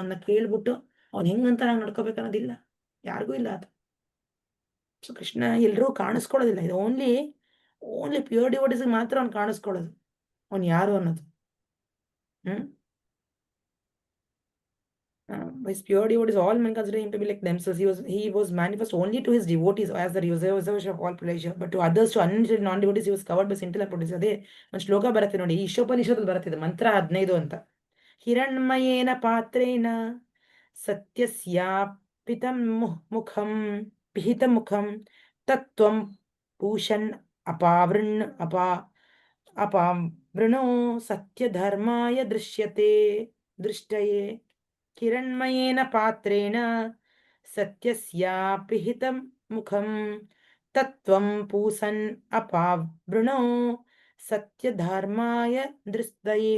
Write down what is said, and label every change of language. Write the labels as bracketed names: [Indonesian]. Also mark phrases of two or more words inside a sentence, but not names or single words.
[Kannada] ಅವನ್ನ ಕೇಳ್ಬಿಟ್ಟು ಅವ್ನು ಹೆಂಗಂತ ನಾವು ನಡ್ಕೋಬೇಕನ್ನೋದಿಲ್ಲ, ಯಾರಿಗೂ ಇಲ್ಲ ಅದು. ಸೊ ಕೃಷ್ಣ ಎಲ್ರೂ ಕಾಣಿಸ್ಕೊಳ್ಳೋದಿಲ್ಲ. ಇದು [English] only pure devotees [Kannada] ಮಾತ್ರ ಅವ್ನು ಕಾಣಿಸ್ಕೊಳ್ಳೋದು, ಅವ್ನು ಯಾರು ಅನ್ನೋದು. [English] his pure devotees, all men consider him to be like themselves. He was manifest only to his devotees as the reservoir of all pleasure, but to others, to uninitiated non-devotees, he was covered by scintillant potency. [Kannada] ಅದೇ ಒಂದು ಶ್ಲೋಕ ಬರುತ್ತೆ ನೋಡಿ, ಈಶೋಪನಿಷತ್ತಲ್ಲಿ ಬರುತ್ತೆ, ಮಂತ್ರ 15 ಅಂತ. [Sanskrit] ಹಿರಣ್ಮಯೇನ ಪಾತ್ರೇನ ಸತ್ಯಸ್ಯಾಪಿತಂ ಮುಖಂ ಪಿಹಿತ ಮುಖಂ ತತ್ವಂ ಪೂಷನ್ ಅಪಾವೃಣೋ ಸತ್ಯಧರ್ಮಾಯ ದೃಷ್ಟಯೇ. ಹಿರಣ್ಮಯೇನ ಪಾತ್ರೇಣ ಸತ್ಯಸ್ಯಾಪಿಹಿತಂ ಮುಖಂ ತತ್ವಂ ಪೂಸನ್ ಅಪಾವೃಣೋ ಸತ್ಯಧರ್ಮಾಯ ದೃಷ್ಟಯೇ.